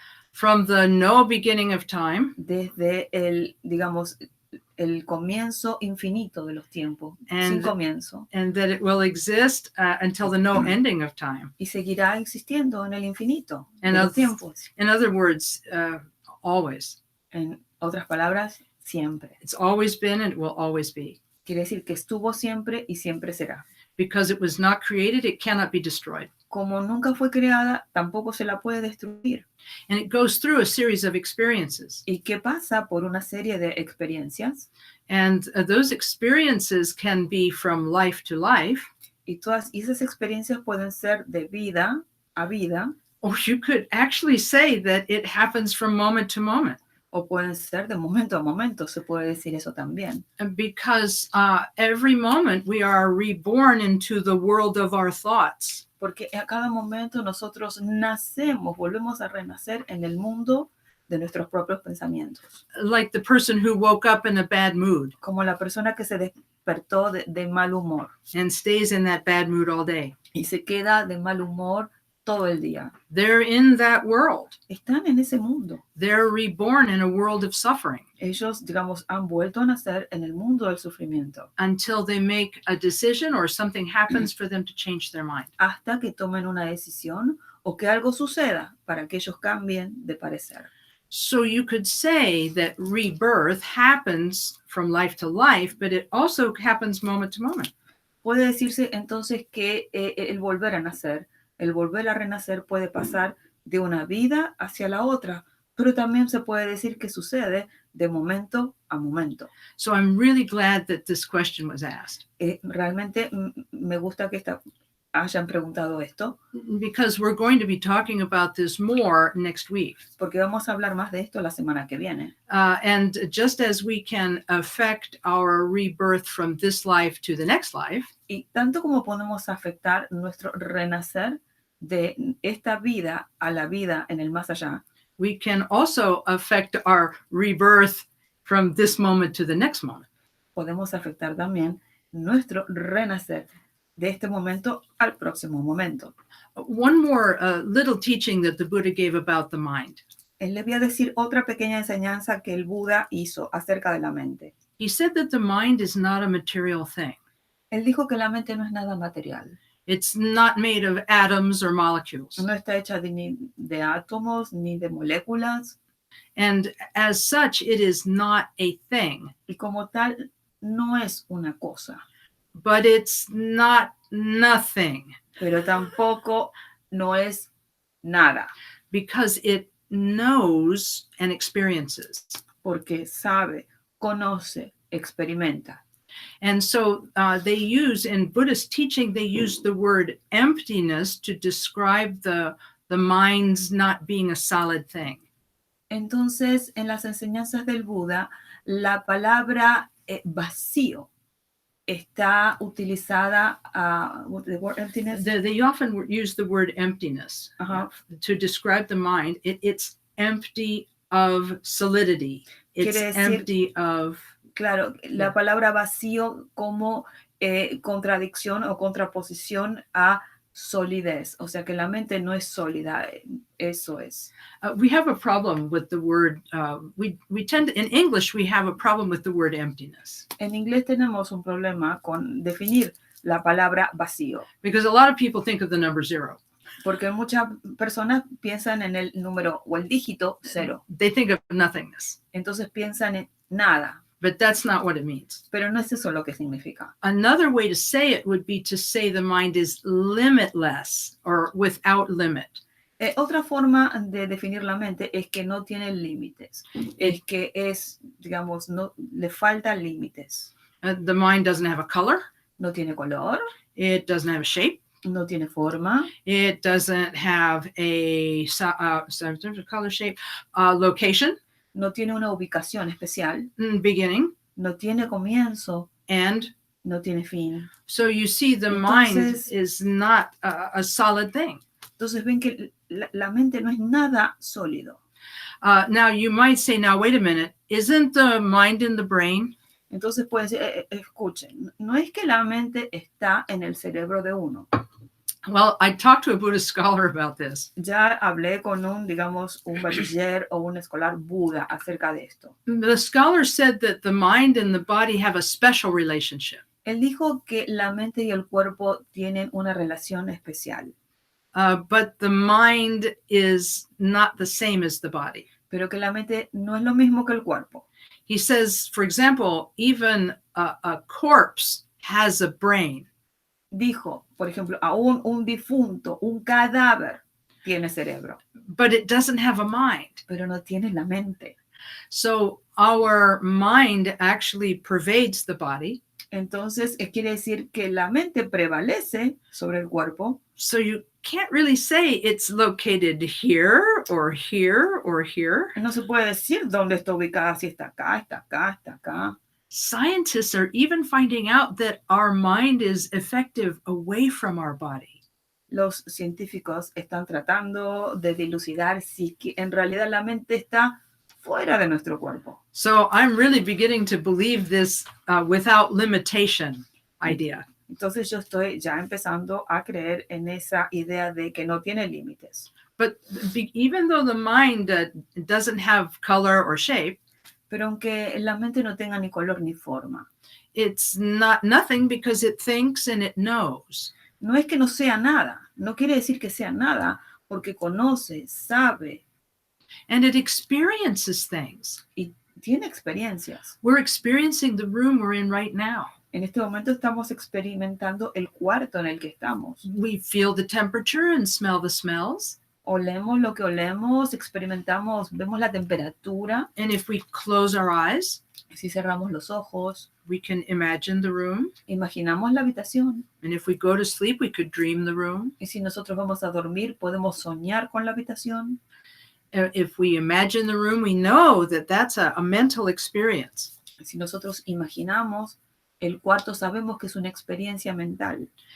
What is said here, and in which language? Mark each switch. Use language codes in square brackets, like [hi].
[en] from the no beginning of time [es] desde el, digamos, el comienzo infinito de los tiempos, sin [en] and [es] comienzo. [en] and that it will exist until the no ending of time. [es] Y seguirá existiendo en el infinito de [en] And [es] los tiempos. [en] in other words, always. [es] En otras palabras, siempre. [en] It's always been and it will always be. [es] Quiere decir que estuvo siempre y siempre será. [en] Because it was not created, it cannot be destroyed. [es] Como nunca fue creada, tampoco se la puede destruir. [en] And it goes through a series of experiences. [es] Y que pasa por una serie de experiencias. [en] And those experiences can be from life to life. [es] Y todas esas experiencias pueden ser de vida a vida. [en] Or you could actually say that it happens from moment to moment. [es] O pueden ser de momento a momento, se puede decir eso también. [en] Because every moment we are reborn into the world of our thoughts. [es] Porque a cada momento nosotros nacemos, volvemos a renacer en el mundo de nuestros propios pensamientos. [en] Like the person who woke up in a bad mood. [es] Como la persona que se despertó de mal humor. [en] And stays in that bad mood all day. [es] Y se queda de mal humor todo el día. [en] They're in that world. [es] Están en ese mundo. [en] They're reborn in a world of suffering. [es] Ellos, digamos, han vuelto a nacer en el mundo del sufrimiento. [en] Until they make a decision or something happens for them to change their mind. [es] Hasta que tomen una decisión o que algo suceda para que ellos cambien de parecer. [en] So you could say that rebirth happens from life to life, but it also happens moment to moment. [es] Puede decirse entonces que el volver a nacer, el volver a renacer puede pasar de una vida hacia la otra, pero también se puede decir que sucede de momento a momento. [en] So I'm really glad that this question was asked. [es] Realmente me gusta que hayan preguntado esto. [en] Because we're going to be talking about this more next week. [es] Porque vamos a hablar más de esto la semana que viene. [en] And just as we can affect our rebirth from this life to the next life. [es] Y tanto como podemos afectar nuestro renacer de esta vida a la vida en el más allá. [en] We can also affect our rebirth from this moment to the next moment. [es] Podemos afectar también nuestro renacer de este momento al próximo momento. [en] One more little teaching that the Buddha gave about the mind. [es] Le voy a decir otra pequeña enseñanza que el Buda hizo acerca de la mente. [en] He said that the mind is not a material thing. [es] Él dijo que la mente no es nada material. [en] It's not made of atoms or molecules. [es] No está hecha ni de átomos ni de moléculas. [en] And as such, it is not a thing. [es] Y como tal, no es una cosa. [en] But it's not nothing. [es] Pero tampoco no es nada. [en] Because it knows and experiences. [es] Porque sabe, conoce, experimenta. [en] And so they use, in Buddhist teaching, they use the word emptiness to describe the mind's not being a solid thing. [es] Entonces, en las enseñanzas del Buda, la palabra vacío está utilizada, [en] the word emptiness. They often use the word emptiness to describe the mind. It's empty of solidity. It's empty of... [es] Claro, la palabra vacío como contradicción o contraposición a solidez. O sea que la mente no es sólida. Eso es. [en] We have a problem with the word, we tend to, in English, we have a problem with the word emptiness. [es] En inglés tenemos un problema con definir la palabra vacío. [en] Because a lot of people think of the number 0. [es] Porque muchas personas piensan en el número o el dígito 0. [en] They think of nothingness. [es] Entonces piensan en nada. [en] But that's not what it means. [es] Pero no es eso lo que significa. [en] Another way to say it would be to say the mind is limitless or without limit. [es] Otra forma de definir la mente es que no tiene límites. Es que es, digamos, no le faltan límites. [en] The mind doesn't have a color. [es] No tiene color. [en] It doesn't have a shape. [es] No tiene forma. [en] It doesn't have a color, shape, location. [es] No tiene una ubicación especial. [en] Beginning. [es] No tiene comienzo. [en] And [es] no tiene fin. [en] So you see the mind is not a solid thing. [es] Entonces ven que la mente no es nada sólido. [en] Now you might say, now wait a minute, isn't the mind in the brain? [es] Entonces pueden decir, escuchen, no es que la mente está en el cerebro de uno. [en] Well, I talked to a Buddhist scholar about this. [es] Ya hablé con un bachiller o un escolar Buda acerca de esto. [en] The scholar said that the mind and the body have a special relationship. [es] Él dijo que la mente y el cuerpo tienen una relación especial, [en] But the mind is not the same as the body. [es] pero que la mente no es lo mismo que el cuerpo. [en] He says, for example, even a corpse has a brain. [es] Dijo, por ejemplo, aún un difunto, un cadáver, tiene cerebro, [en] But it doesn't have a mind. [es] pero no tiene la mente. [en] So our mind actually pervades the body. [es] Entonces, quiere decir que la mente prevalece sobre el cuerpo. [en] So you can't really say it's located here or here or here. [es] No se puede decir dónde está ubicada, si está acá, está acá, está acá. [en] Scientists are even finding out that our mind is effective away from our body. [es] Los científicos están tratando de dilucidar si en realidad la mente está fuera de nuestro cuerpo. [en] So I'm really beginning to believe this without limitation idea. [es] Entonces yo estoy ya empezando a creer en esa idea de que no tiene límites. [en] But even though the mind doesn't have color or shape, [es] Pero aunque la mente no tenga ni color ni forma, [en] it's not nothing because it thinks and it knows. [es] no es que no sea nada, no quiere decir que sea nada, porque conoce, sabe [en] And it experiences things. [es] y tiene experiencias. [en] We're experiencing the room we're in right now. [es] En este momento estamos experimentando el cuarto en el que estamos. [en] We feel the temperature and smell the smells. [es] Olemos lo que olemos, experimentamos, vemos la temperatura. [en] And if we close our eyes, [es] Si cerramos los ojos, [en] we can imagine the room. [es] imaginamos la habitación. [en] And if we go to sleep, we could dream the room. [es] Y si nosotros vamos a dormir, podemos soñar con la habitación. [en] If we imagine the room, we know that that's a mental experience. [es] Si nosotros imaginamos el cuarto, sabemos que es una experiencia mental.